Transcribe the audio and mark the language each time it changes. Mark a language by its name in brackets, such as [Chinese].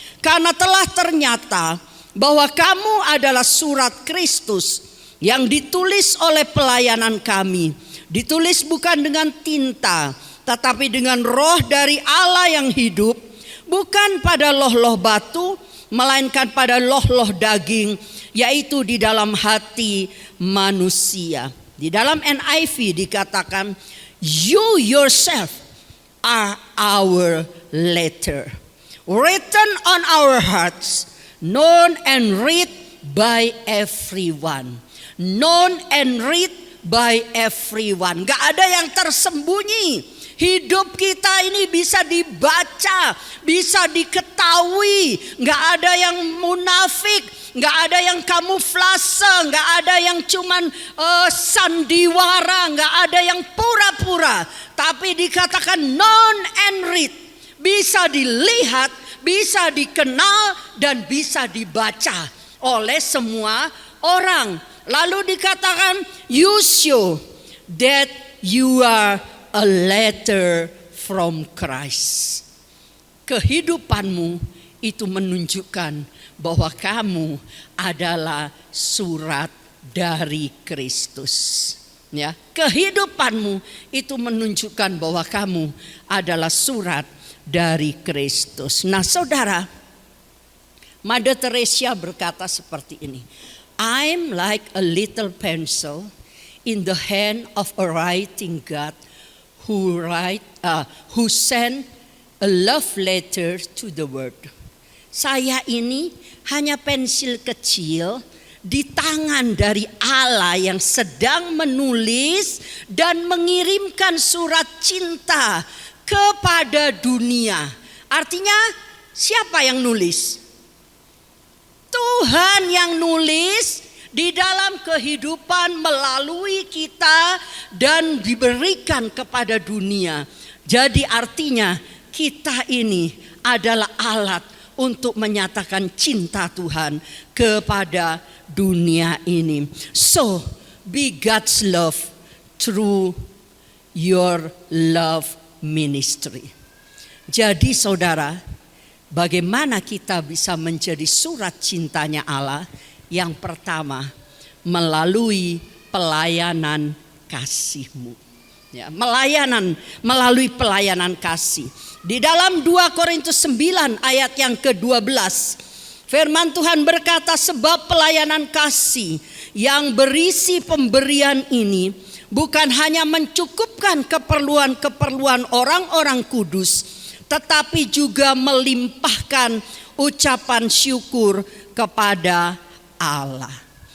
[Indonesian] Karena telah ternyata bahwa kamu adalah surat Kristus yang ditulis oleh pelayanan kami. Ditulis bukan dengan tinta, tetapi dengan roh dari Allah yang hidup, bukan pada loh-loh batu, melainkan pada loh-loh daging, yaitu di dalam hati manusia. Di dalam NIV dikatakan, [English] you yourself are our letter, written on our hearts, known and read by everyone. Known and read by everyone. [Indonesian] Gak ada yang tersembunyi. Hidup kita ini bisa dibaca, bisa diketahui. Gak ada yang munafik, gak ada yang kamuflase, gak ada yang cuman sandiwara, gak ada yang pura-pura. Tapi dikatakan [English] known and read, [Indonesian] bisa dilihat, bisa dikenal, dan bisa dibaca oleh semua orang. Lalu dikatakan [English] you show that you are a letter from Christ. [Indonesian] Kehidupanmu itu menunjukkan bahwa kamu adalah surat dari Kristus. Ya, kehidupanmu itu menunjukkan bahwa kamu adalah surat dari Kristus. Nah, saudara, Mother Teresa berkata seperti ini. [English] I'm like a little pencil in the hand of a writing God who sent a love letter to the world. [Indonesian] Saya ini hanya pensil kecil di tangan dari Allah yang sedang menulis dan mengirimkan surat cinta kepada dunia. Artinya siapa yang nulis? Tuhan yang nulis di dalam kehidupan melalui kita dan diberikan kepada dunia. Jadi artinya kita ini adalah alat untuk menyatakan cinta Tuhan kepada dunia ini. [English] So, be God's love through your love ministry. [Indonesian] Jadi saudara, bagaimana kita bisa menjadi surat cintanya Allah? Yang pertama, melalui pelayanan kasih-Mu. Ya, melalui pelayanan kasih. Di dalam 2 Korintus 9 ayat yang ke-12, firman Tuhan berkata, sebab pelayanan kasih yang berisi pemberian ini bukan hanya mencukupkan keperluan-keperluan orang-orang kudus, tetapi juga melimpahkan ucapan syukur kepada Allah.